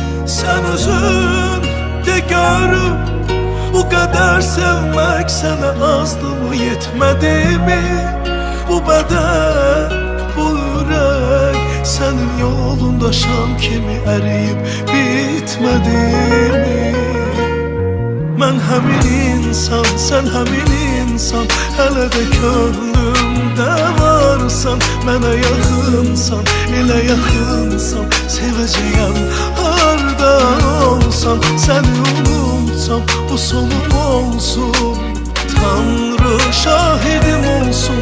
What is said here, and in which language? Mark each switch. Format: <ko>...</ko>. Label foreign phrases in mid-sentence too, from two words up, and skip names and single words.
<tr>Sen özün de görüp bu kadar sevmek sana azdı mı, yetmedi mi? Bu beden, bu yürek senin yolunda şam kimi eriyip bitmedi mi?</tr> <az>Ben həmin insan, sen həmin insan, hələ də könlümdə varsan. Mənə yaxınsan, elə yaxınsan, sevəcəyəm harda olsan. Səni unutsam bu sonum olsun, Tanrı şahidim olsun.</az>